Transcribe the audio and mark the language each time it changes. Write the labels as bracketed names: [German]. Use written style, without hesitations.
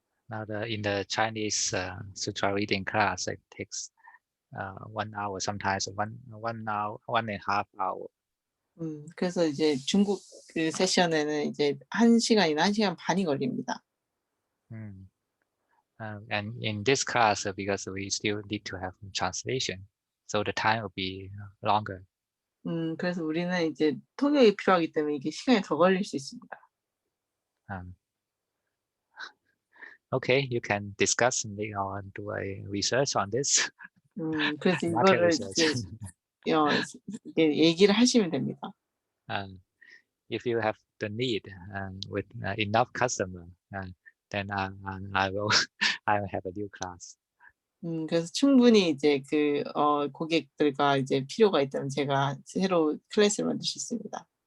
[English] Now in the Chinese sutra reading class, it takes 1 hour, sometimes 1.5 hour. [Korean] 그래서 이제 중국 그 세션에는 이제 1시간이나 1시간 반이 걸립니다. [English] And in this class, because we still need to have translation, so the time will be longer. [Korean] 그래서 우리는 이제 통역이 필요하기 때문에 이게 시간이 더 걸릴 수 있습니다. [English] Okay, you can discuss and do a research on this. [Korean] 그래서 이거를 [English] research. [Korean] 이제 얘기를 하시면 됩니다. [English] If you have the need with enough customer, then I will I will have a new class. [Korean] 그래서 충분히 이제 그 고객들과 이제 필요가 있다면 제가 새로 클래스를 만들 수 있습니다.